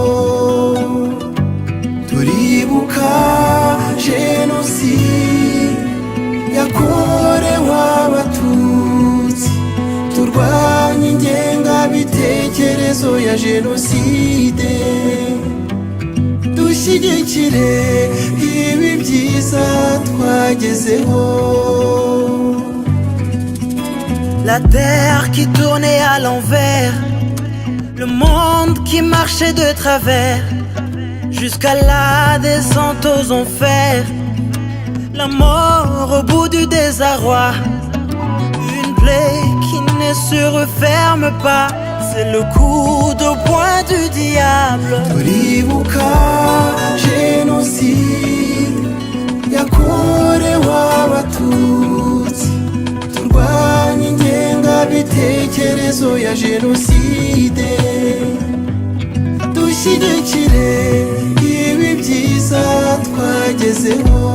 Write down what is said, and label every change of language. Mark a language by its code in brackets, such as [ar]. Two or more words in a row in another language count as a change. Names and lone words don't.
[rw] Turibuka génocide yakorewe abatutsi, turwanye ingengabitekerezo ya génocide, dushyigikire ibi byiza twagezeho. [fr] La terre qui tournait à l'envers, le monde qui marchait de travers, jusqu'à la descente aux enfers, la mort au bout du désarroi, une plaie qui ne se referme pas, c'est le coup de poing du diable. [rw] Turibuka génocide yakorewe abatutsi, turwanye ingengabitekerezo ya génocide, dushyigikire ibi byiza twagezeho.